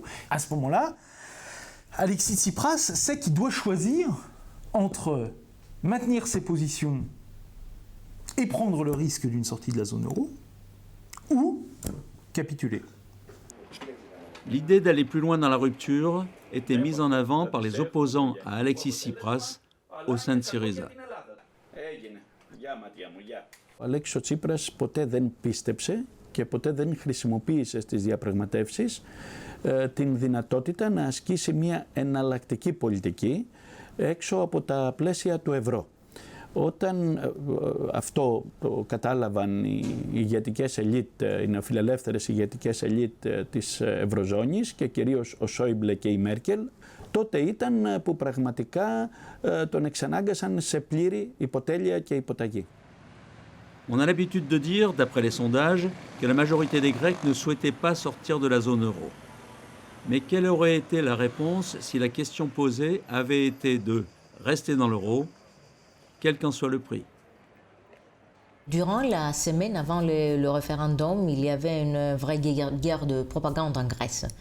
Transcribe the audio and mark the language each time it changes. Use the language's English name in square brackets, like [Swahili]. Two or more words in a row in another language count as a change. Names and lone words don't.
[French] À ce moment-là, Alexis Tsipras sait qu'il doit choisir entre maintenir ses positions et prendre le risque d'une sortie de la zone euro, ou capituler. L'idée d'aller plus loin dans la rupture était mise en avant par les opposants à Alexis Tsipras au sein de Syriza. [Greek] Ο Αλέξης Τσίπρας ποτέ δεν πίστεψε και ποτέ δεν χρησιμοποίησε στις διαπραγματεύσεις την δυνατότητα να ασκήσει μια εναλλακτική πολιτική έξω από τα πλαίσια του ευρώ. Όταν αυτό το κατάλαβαν οι ηγετικές ελίτ, οι νεοφιλελεύθερες ηγετικές ελίτ της Ευρωζώνης και κυρίως ο Σόιμπλε και η Μέρκελ, τότε ήταν που πραγματικά τον εξανάγκασαν σε πλήρη υποτέλεια και υποταγή. [French] On a l'habitude de dire, d'après les sondages, que la majorité des Grecs ne souhaitait pas sortir de la zone euro. Mais quelle aurait été la réponse si la question posée avait été de rester dans l'euro, quel qu'en soit le prix? Durant la semaine avant le référendum, il y avait une vraie guerre de propagande en Grèce.